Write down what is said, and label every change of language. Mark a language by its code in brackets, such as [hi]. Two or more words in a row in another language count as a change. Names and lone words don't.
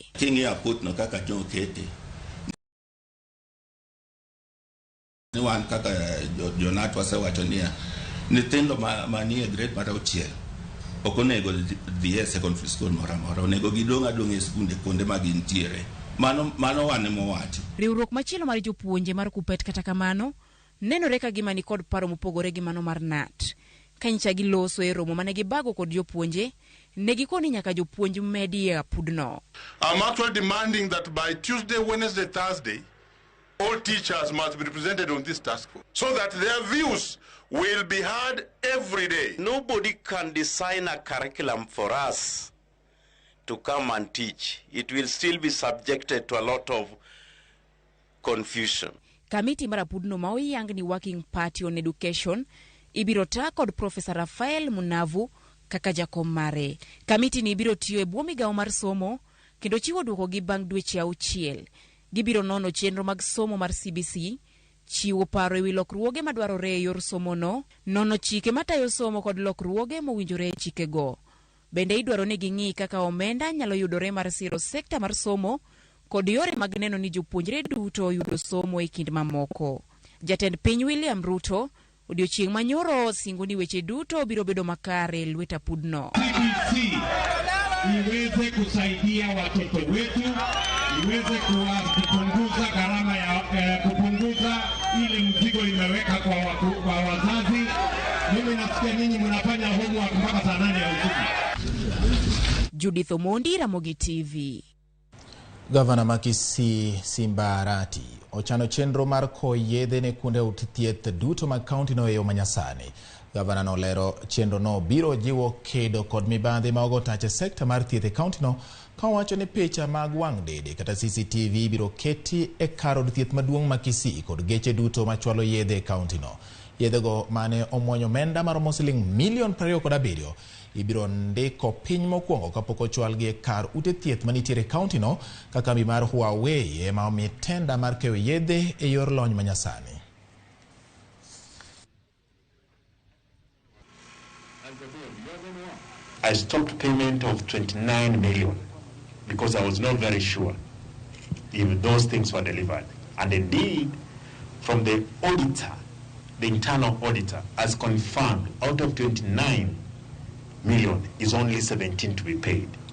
[luo] Kingi apudno kaka jo okete ni wan kaka Jonat wasewacho niya nyithindo manie grade mar 6 ok onego dhi e [en] secondary school [luo] moramora, onego gidong' adong' e skunde kuonde ma gintiere. Mano wane mowacho. Riwruok machielo mar jopuonje mar Kupet kata kamano nenore ka gima ni kod paro mopogore gi mano mar NAT. Kanyicha giloso e romo mane gibago kod jopuonje ne gikoni nyaka jopuonj medi apudno. [en] I'm actually demanding that by Tuesday, Wednesday, Thursday all teachers must be represented on this task force so that their views will be heard every day. Nobody can design a curriculum for us to come and teach. It will still be subjected to a lot of confusion. [luo] Kamiti mar apudno ma oyang ni [en] Working Party on Education [luo] ibiro ta kod Professor Rafael Munavu kaka jakom mare. Kamiti ni ibiro tiyo e bwo migawo mar somo kendo chiwo duoko gi bang' dweche 6. Gibiro nono chenro mag somo mar CBC, chiwo paro e wi lokruoge madwarore e yor somo no, nono chike matayo somo kod lokruoge mowinjore e chike go. Bende idwaro ni ging'i kaka omenda nyalo yudore mar siro sekta mar somo kod yore mag neno ni jopuonjre duto yudo somo e kind mamoko. Jatend piny William Ruto odiochieng' manyoro singo ni weche duto biro bedo makare lwet apudno. [sw] CBC iweze kusaidia watoto wetu, iweze kupunguza gharama ya kupunguza ile mzigo imeweka kwa wazazi. Mimi nasikia ninyi mnafanya homework mpaka saa 8 ya usiku. [luo] Judith Omondi, Ramogi TV. Gavana Makisi Simbarati ochano chenro mar koyedhe ne kuonde thieth duto mag kaunti no e yo manyasani. Gavana no lero chenro no biro jiwo kedo kod mibadhi ma ogotache sekta mar thieth e kaunti no ka wacho ni picha mag wang' dede kata CCTV biro keti e kar od thieth maduong' ma Kisii kod geche duto machwalo yedhe e kaunti no. Yedhe go mane omwonyo menda maromo siling milion 27 ibiro ndiko piny mokwongo kapok ochwal gi kar ute thieth manitiere kaunti no ka kambi mar Huawei ema omi tenda mar keyo yedhe e yor lony manyasani. [en] I stopped payment of 29 million because I was not very sure if those things were delivered. And indeed, from the auditor, the internal auditor has confirmed out of 29 million is only 17 to be paid.